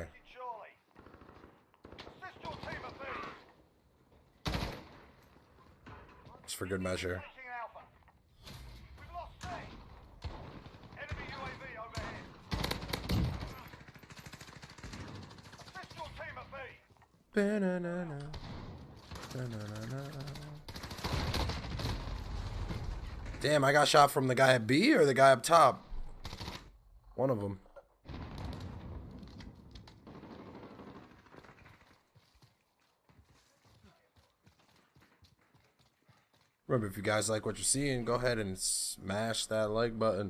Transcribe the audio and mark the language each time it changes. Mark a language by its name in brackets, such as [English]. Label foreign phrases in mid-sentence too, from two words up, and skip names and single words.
[English] Charlie. Assist your team at B. It's for good measure. Taking Alpha. We've lost C. Enemy UAV overhead. Assist your team at B. Ba-na-na-na. Ba-na-na-na. Damn, I got shot from the guy at B or the guy up top? One of them. Remember, if you guys like what you're seeing, go ahead and smash that like button.